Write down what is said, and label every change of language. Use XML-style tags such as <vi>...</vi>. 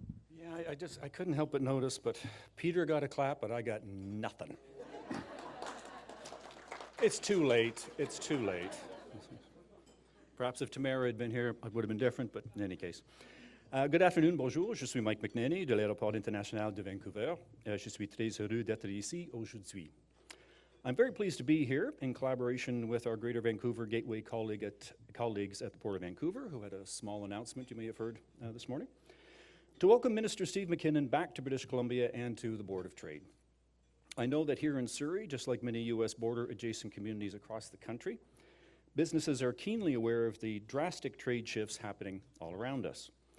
<en>Yeah, I couldn't help but notice, but Peter got a clap, but I got nothing. It's too late. It's too late. Perhaps if Tamara had been here, it would have been different, but in any case. Good afternoon, bonjour.</en> <fr>Je suis Mike McNaney de l'Aéroport international de Vancouver. Je suis très heureux d'être ici aujourd'hui.</fr> <en>I'm very pleased to be here in collaboration with our Greater Vancouver Gateway colleagues at the Port of Vancouver, who had a small announcement you may have heard this morning, to welcome Minister Steve MacKinnon back to British Columbia and to the Board of Trade. I know that here in Surrey, just like many U.S. border-adjacent communities across the country, businesses are keenly aware of the drastic trade shifts happening all around us.</en>